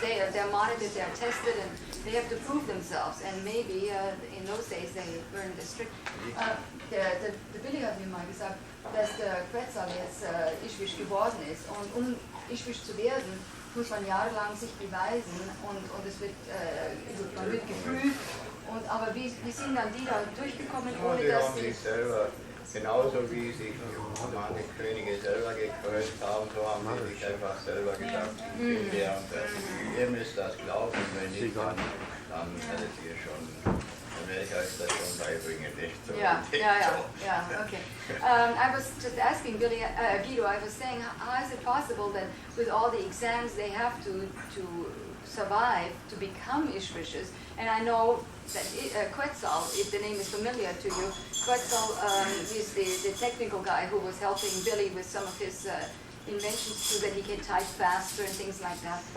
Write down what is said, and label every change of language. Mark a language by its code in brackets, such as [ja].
[en] They're monitored, they're tested, and they have to prove themselves. And maybe in those days they weren't as strict. [de] Der Billy hat mir mal gesagt, dass der Quetzal jetzt Ischwisch geworden ist. Und um Ischwisch zu werden, muss man jahrelang sich beweisen und es wird, man wird geprüft. Aber wie sind dann die da durchgekommen, ohne die dass haben sich selber, genauso wie sich manche Könige selber gekrönt haben, so haben sie sich einfach selber gesagt, ich bin der und das. Ihr müsst das glauben, wenn nicht, dann werdet ihr schon, dann werde ich euch das schon beibringen, nicht so. [en] Yeah, okay. I was just asking Guido, I was saying, how is it possible that with all the exams they have to survive to become Ishwishes? And I know that Quetzal, if the name is familiar to you, Quetzal is the technical guy who was helping Billy with some of his inventions so that he can type faster and things like that.